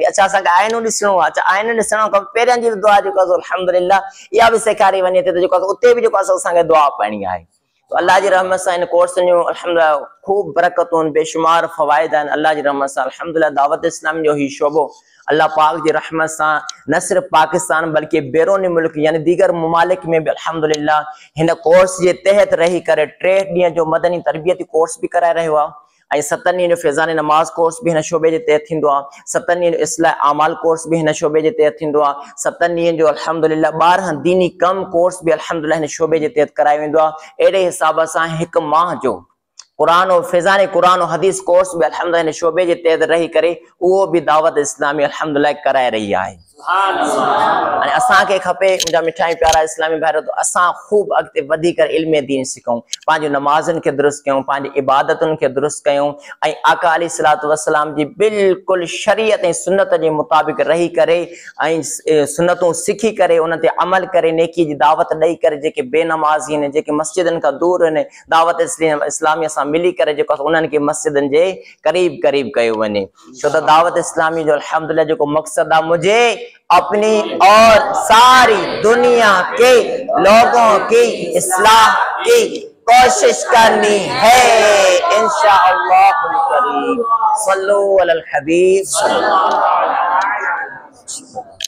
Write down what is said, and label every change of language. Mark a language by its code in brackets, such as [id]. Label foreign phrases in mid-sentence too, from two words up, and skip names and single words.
[sd] अच्छा, असांखे आइनो ॾिसणो आहे, अच्छा आइनो ॾिसण खां पहिरियां जी दुआ जेका सो अल्हम्दुलिल्लाह इहा भी सेखारी वञे थी त जेको उते भी जेको असांखे दुआ पढ़णी आहे। तो अल्लाह जी रहमत सां इन कोर्स जो अल्हम्दुलिल्लाह खूब बरकतूं, बेशुमार फ़वाइद आहिनि। अल्लाह जी रहमत सां अल्हम्दुलिल्लाह दावत इस्लाम जो ही शोबो अल्लाह पाक जी रहमत सां न सिर्फ पाकिस्तान बल्कि बैरूनी मुल्क यानी दीगर ममालिक में भी अल्हम्दुलिल्लाह हिन कोर्स जे तहत रही करे 3 ॾींहं जो मदनी तरबियती कोर्स भी कराए रहियो आहे ऐं 7 ॾींहं जो फैज़ान नमाज कोर्स भी हिन शोबे जे तहत थींदो आहे। 7 ॾींहं जो इस्लाह आमाल कोर्स भी हिन शोबे जे तहत थींदो आहे। 7 ॾींहं जो अल्हम्दुलिल्लाह 12 दीनी कम कोर्स भी अल्हम्दुलिल्लाह हिन शोबे जे तहत करायो वेंदो आहे। अहिड़े हिसाब सां 1 माह जो कुरान और फैज़ान कुरान और हदीस कोर्स भी अल्हम्दुलिल्लाह हिन शोबे जे तहत रही करे उहो भी दावत इस्लामी अल्हम्दुलिल्लाह कराए रही आहे। अने असां के खपे मुंहिंजा मिठाई प्यारा इस्लामी भाइरो तो असां खूब अॻिते वधी करे इल्म दीन सिखूं, पंहिंजूं नमाज़ुनि खे दुरुस्त कयूं, पंहिंजी इबादतुनि खे दुरुस्त कयूं ऐं आका [ar] عليه الصلاة والسلام [sd] जी बिल्कुलु शरीयत ऐं सुन्नत जे मुताबिक़ रही करे ऐं सुन्नतूं सिखी करे उन ते अमल करे नेकी जी दावत ॾेई करे जेके बेनमाज़ी आहिनि, जेके मस्जिदनि खां दूर आहिनि, दावत इस्लामीअ सां मिली करे जेको उन्हनि खे मस्जिदनि जे करीब करीब कयो वञे। छो त दावत इस्लामी जो अल्हम्दुलिल्लाह जेको मक़सद आहे, [ur] مجھے اپنی اور ساری دنیا کے لوگوں کی اصلاح کی کوشش کرنی ہے [ar] إن شاء الله الكريم. صلوا على الحبيب.